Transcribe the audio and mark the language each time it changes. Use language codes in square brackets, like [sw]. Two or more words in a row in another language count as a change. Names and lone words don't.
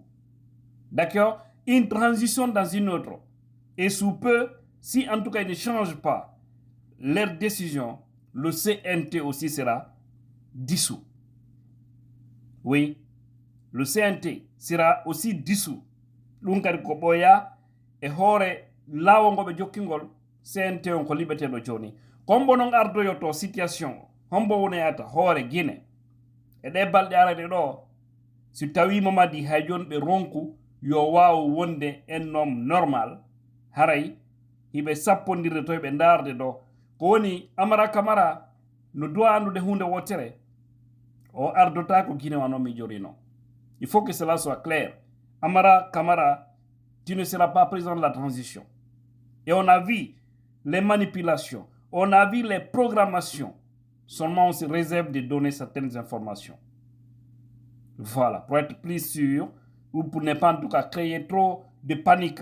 [fr] D'accord? Une transition dans une autre. Et sous peu, si en tout cas ils ne changent pas leur décision, le CNT aussi sera dissous. Oui, le CNT sera aussi dissous. [ff] L'unkari koboya e hore lawongo be jokkingol CNT on ko libeteɗo joni kombo non ardoyoto situation hombo woneyata hoore Guinée e ɗe balɗe arade ɗo si tawi Mamadi hay joni ɓe ronku yo waw wonde [fr] en nom normal [ff] haray hiɓe sappodirde to ɓe darde ɗo ko woni Amara Camara no doit andude hunde wotere o ardota ko Guinée wano mi jorino. [fr] Il faut que cela soit clair. Amara Camara, tu ne seras pas président de la transition. Et on a vu les manipulations, on a vu les programmations. Seulement on se réserve de donner certaines informations. Voilà, pour être plus sûr, ou pour ne pas en tout cas créer trop de panique.